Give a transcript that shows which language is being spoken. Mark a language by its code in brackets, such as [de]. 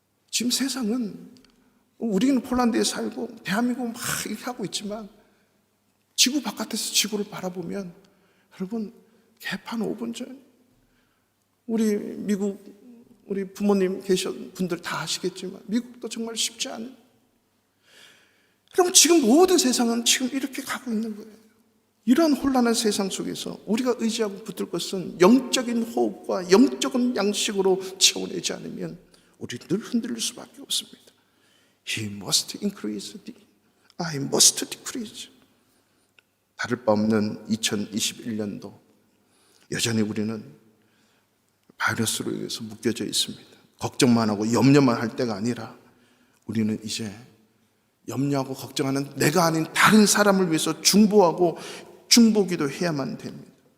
[ko] 지금 세상은 우리는 폴란드에 살고 대한민국은 막 이렇게 하고 있지만 지구 바깥에서 지구를 바라보면 여러분 개판 5분 전 우리 미국 우리 부모님 계신 분들 다 아시겠지만 미국도 정말 쉽지 않은. 그럼 지금 모든 세상은 지금 이렇게 가고 있는 거예요. 이러한 혼란한 세상 속에서 우리가 의지하고 붙들 것은 영적인 호흡과 영적인 양식으로 채워내지 않으면 우리 늘 흔들릴 수밖에 없습니다. [en] He must increase, I must decrease. [ko] 다를 바 없는 2021년도 여전히 우리는 바이러스로 인해서 묶여져 있습니다. 걱정만 하고 염려만 할 때가 아니라 우리는 이제 염려하고 걱정하는 내가 아닌 다른 사람을 위해서 중보하고 중보기도 해야만 됩니다.